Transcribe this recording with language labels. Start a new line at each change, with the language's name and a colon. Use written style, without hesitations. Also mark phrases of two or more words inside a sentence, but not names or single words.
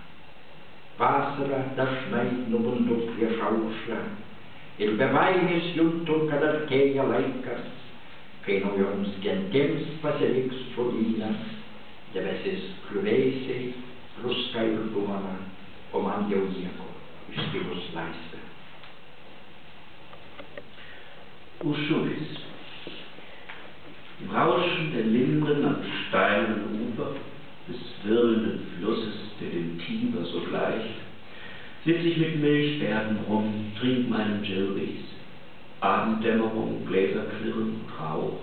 Lithuanian: Vasarą dažnai nubundu prieš aušrą, ir be baimės juntu, kad artėja laikas, kai naujoms gentims pasiliks žolynas, debesis kliuvėsiai, druska ir duona, o man jau nieko, išskyrus laisvę. Ujupis.
German: Im Rauschen der Linden am steilen Ufer des wirbelnden Flusses, der dem Tiber so gleicht, sitze ich mit Milchbärten rum, trink meinen Gilbys. Abenddämmerung, Gläserklirren, Rauch.